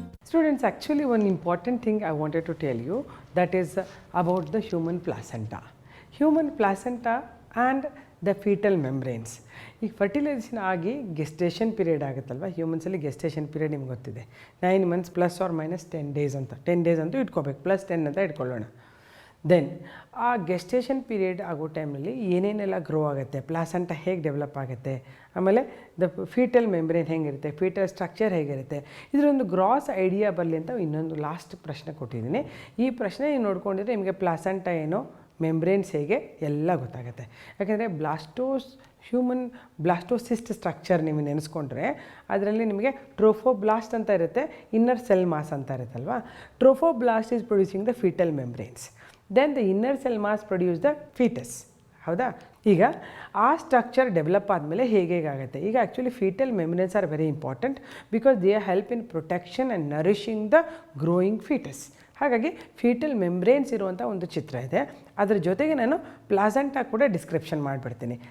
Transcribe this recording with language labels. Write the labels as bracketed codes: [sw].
[en] Students, actually one important thing I wanted to tell you, that is about the human placenta. Human placenta and the fetal membranes. [kn] ಈಗ fertilisation ಆಗಿ gestation period ಆಗುತ್ತಲ್ವ, ಹ್ಯೂಮನ್ಸಲ್ಲಿ gestation period ನಿಮ್ಗೆ ಗೊತ್ತಿದೆ 9 months +or- 10 days ಅಂತ. 10 days ಅಂತೂ ಇಟ್ಕೋಬೇಕು, +10 ಅಂತ ಇಟ್ಕೊಳ್ಳೋಣ. Then ಆ ಗೆಸ್ಟೇಷನ್ ಪೀರಿಯಡ್ ಆಗೋ ಟೈಮಲ್ಲಿ ಏನೇನೆಲ್ಲ ಗ್ರೋ ಆಗುತ್ತೆ, ಪ್ಲಾಸೆಂಟ ಹೇಗೆ ಡೆವಲಪ್ ಆಗುತ್ತೆ, ಆಮೇಲೆ ದ ಫೀಟಲ್ ಮೆಂಬ್ರೇನ್ ಹೇಗಿರುತ್ತೆ, ಫೀಟಲ್ ಸ್ಟ್ರಕ್ಚರ್ ಹೇಗಿರುತ್ತೆ, ಇದರೊಂದು ಗ್ರಾಸ್ ಐಡಿಯಾ ಬರಲಿ ಅಂತ ಇನ್ನೊಂದು ಲಾಸ್ಟ್ ಪ್ರಶ್ನೆ ಕೊಟ್ಟಿದ್ದೀನಿ. ಈ ಪ್ರಶ್ನೆ ನೀವು ನೋಡ್ಕೊಂಡಿದ್ರೆ ನಿಮಗೆ ಪ್ಲಾಸೆಂಟ ಏನೋ, ಮೆಂಬ್ರೇನ್ಸ್ ಹೇಗೆ ಎಲ್ಲ ಗೊತ್ತಾಗುತ್ತೆ. ಯಾಕೆಂದರೆ ಹ್ಯೂಮನ್ ಬ್ಲಾಸ್ಟೋಸಿಸ್ಟ್ ಸ್ಟ್ರಕ್ಚರ್ ನೀವು ನೆನೆಸ್ಕೊಂಡ್ರೆ ಅದರಲ್ಲಿ ನಿಮಗೆ ಟ್ರೋಫೋಬ್ಲಾಸ್ಟ್ ಅಂತ ಇರುತ್ತೆ, ಇನ್ನರ್ ಸೆಲ್ ಮಾಸ್ ಅಂತ ಇರುತ್ತಲ್ವ. [en] Trophoblast is producing the fetal membranes. Then the inner cell mass produce the fetus. [kn] ಹೌದಾ? ಈಗ ಆ ಸ್ಟ್ರಕ್ಚರ್ ಡೆವಲಪ್ ಆದಮೇಲೆ ಹೇಗಾಗುತ್ತೆ, ಈಗ actually [en] Fetal membranes are very important because they help in protection and nourishing the growing fetus. [kn] ಹಾಗಾಗಿ foetal membranes ಇರುವಂಥ ಒಂದು ಚಿತ್ರ ಇದೆ. ಅದರ ಜೊತೆಗೆ ನಾನು ಪ್ಲಾಸೆಂಟಾ ಕೂಡ ಡಿಸ್ಕ್ರಿಪ್ಷನ್ ಮಾಡಿಬಿಡ್ತೀನಿ.